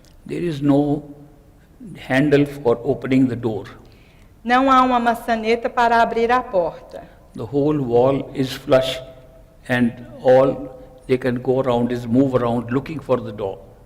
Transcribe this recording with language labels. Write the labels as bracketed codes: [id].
[en] There is no handle for opening the door. [pt] Não há uma maçaneta para abrir a porta. [en] The whole wall is flush and all they can go around is move around looking for the door.